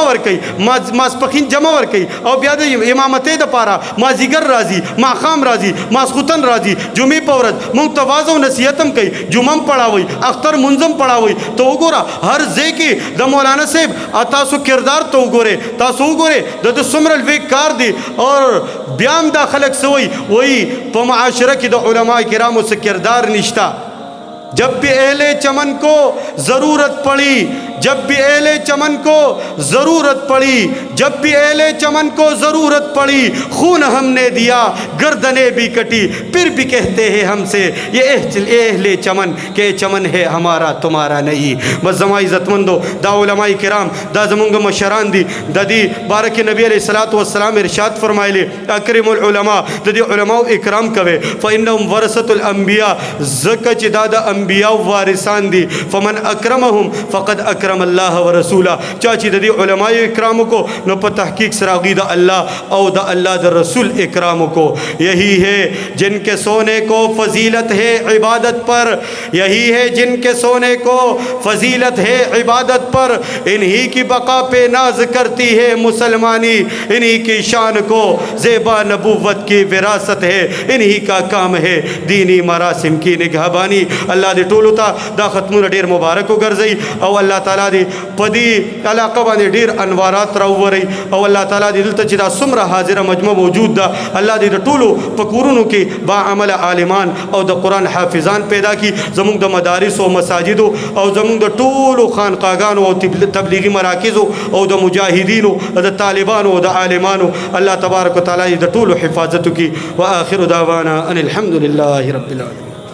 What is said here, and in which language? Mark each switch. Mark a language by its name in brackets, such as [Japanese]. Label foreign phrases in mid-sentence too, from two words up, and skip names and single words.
[Pashto] ور کوي، ماسپخین جمع ور کوي، او بیا د امامت د پاره مازیګر راځي، ماښام راځي، ماسخوتن راځي، جمعې په ورځ مونږ ته واعظ او نصیحت هم کوي، جمعه هم پڑھاوي، اختر منځ هم پڑھاوي، ته وګوره هر ځای کې د مولانا صاحب تاسو کردار ته وګورئ، تاسو وګورئ د څومره لوی کار دی، اور بیا هم دا خلک څه وایي په معاشره کې د علماء کرامو څه کردار نشته۔ [Urdu] جب بھی اہل چمن کو ضرورت پڑی، جب بھی اہل چمن کو ضرورت پڑی، جب بھی اہل چمن کو ضرورت پڑی، خون ہم نے دیا گردنیں بھی کٹی، پھر بھی کہتے ہیں ہم سے یہ اہل چمن کہ چمن ہے ہمارا تمہارا نہیں۔ [Pashto] بس زما عزت مندو دا علماء کرام دا زمونږ مشران دي، د دې باره کې نبی [Arabic] علیہ الصلوۃ والسلام [Pashto] ارشاد فرمایلی [Arabic] اکرم العلماء، [Pashto] د دې علماء اکرام کوي، [Arabic] فانهم ورثة الانبیاء، [Pashto] ځکه چې دا د انبیاء وارثان دي، [Arabic] فمن اکرمهم فقد اکرم الله ورسوله، [Pashto] چا چې د دې علماء اکرام کو نو په تحقیق سره هغوی د الله او د الله د رسول اکرام کو۔ [Urdu] یہی ہے جن کے سونے کو فضیلت ہے عبادت پر، یہی ہے جن کے سونے کو فضیلت ہے عبادت پر، انہی کی بقا پہ ناز کرتی ہے مسلمانی، انہی کی شان کو زیبا نبوت کی وراثت ہے، انہی کا کام ہے دینی مراسم کی نگہبانی۔ [Pashto] اللہ دې ټولو ته دا ختمونه ډیر مبارک وګرځي، او الله تعالی دې په دې علاقه باندې ډیر انوارات راووري، او الله تعالی دې دلته چې دا څومره حاضره مجمع موجود ده، الله دې د ټولو په کورونو کې با عمل عالمان او د قرآن حافظان پیدا کی، زمونږ د مدارس او مساجدو او زمونږ د ټولو خانقاګانو او تبلیغي مراکزو او د مجاهدینو د طالبانو او د عالمانو الله تبارک وتعالی د ټولو حفاظت کی۔ [Arabic] وآخر دعوانا ان الحمد لله رب العالمین۔